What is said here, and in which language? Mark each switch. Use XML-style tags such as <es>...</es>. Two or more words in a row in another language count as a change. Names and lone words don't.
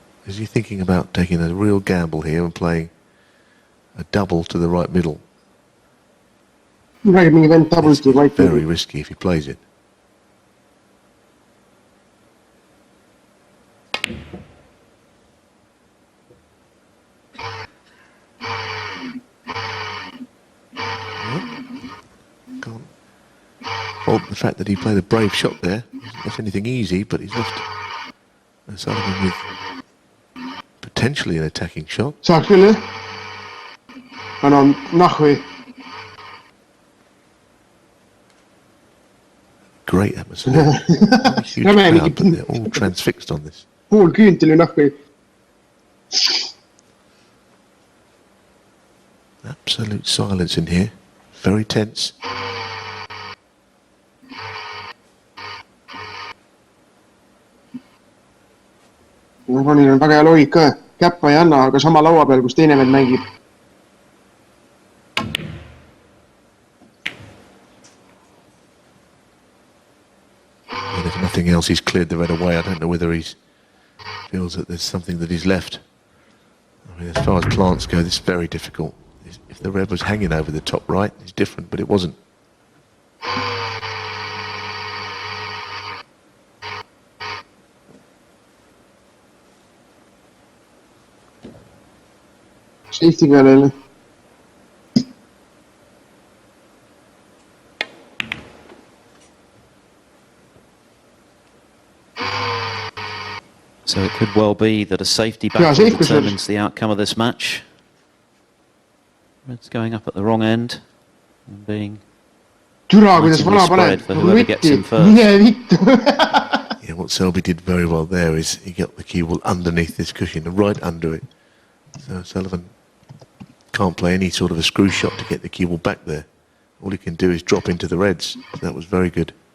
<en>Is he thinking about taking a real gamble here and playing a double to the right middle?</en> <et>räägib mingi vend</et> <en>doubles to right Very middle. risky if he plays it. Can't fault the fact that he played a brave shot there. He's left anything easy, but he's left O'Sullivan with potentially an attacking shot.</en> <et>Saaks küll jah. aga no nahhui.</et> <en>Great atmosphere. A huge</en> <et>Räme</et> <en>crowd,</en> <et>mingi</et> <en>but they're all transfixed on this.</en> <et>pool küüntil ju nahhui.</et> <en>Absolute silence in here. Very tense.</en> <et>Ronil on väga hea loogika. Käppa ei anna, aga sama laua peal, kus teine vend mängib.</et> <en>And if nothing else, he's cleared the red away. I don't know whether he feels that there's something that he's left. I mean, as far as plants go, this is very difficult. If the red was hanging over the top right, it's different, but it wasn't.</en> <et>Safety peale jälle.</et> <en>So it could well be that a safety Yeah, battle safety determines the outcome of this match. Red's going up at the wrong end and being</en> <et>Türa, kuidas</et> <en>Massively</en> <et>vana</et> <en>spread</en> <et>paneb.</et> <en>for whoever gets him first.</en> <et>Mine vittu.</et> <en>Yeah, what Selby did very well there is he got the cue ball underneath this cushion, right under it. So Sullivan can't play any sort of a screw shot to get the cue ball back there. All he can do is drop into the reds. So that was very good.</en>